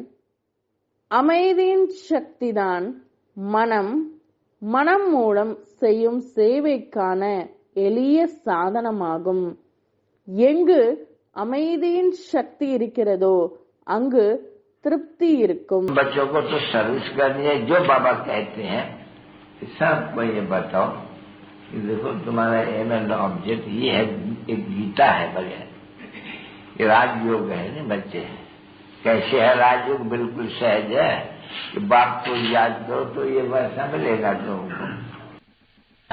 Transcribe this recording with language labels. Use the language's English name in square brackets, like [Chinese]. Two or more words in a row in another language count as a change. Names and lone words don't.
[Tamil] அமைதியின் சக்திதான் மனம் மூலம் செய்யும் சேவைக்கான எளிய சாதனமாகும். எங்கு அமைதியின் சக்தி இருக்கிறதோ அங்கு திருப்தி இருக்கும். [Hindi] बच्चों को तो सर्विस करनी है, जो बाबा कहते हैं सबको ये बताओ कि देखो तुम्हारा [English] aim and object [Hindi] ये है, एक गीता है बढ़िया, ये राजयोग है ना बच्चे, कैसे है राजयोग, बिल्कुल सहज है कि बाप को याद करो तो ये वैसा मिलेगा तुमको।